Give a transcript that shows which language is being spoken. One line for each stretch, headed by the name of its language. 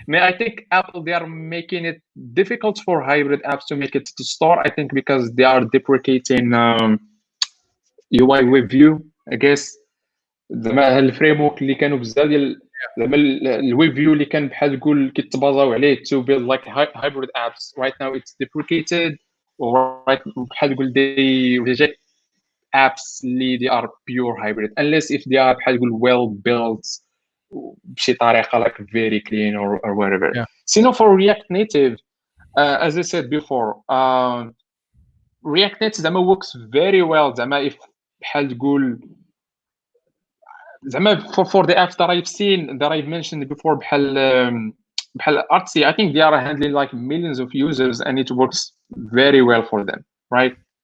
English: I think Apple, they are making it difficult for hybrid apps to make it to start. I think because they are deprecating UI web view, I guess.
Arabic: زعما الفريم ورك اللي كانوا بزاف ديال زعما الويب فيو اللي كان بحال تقول كيتبازاو عليه
English: to build like hybrid apps. Right now it's deprecated, or
Arabic: بحال تقول
English: they reject apps اللي they are pure hybrid unless if they are بحال تقول well built
Arabic: بشي طريقه
English: like very clean or whatever. Yeah. So for React Native, as I said before, React Native زعما works very well زعما if
Arabic: بحال تقول زعما
English: for the apps that I've seen, that I've mentioned before, بحال Artsy, I think they are handling like millions of users and it works very well for them, right?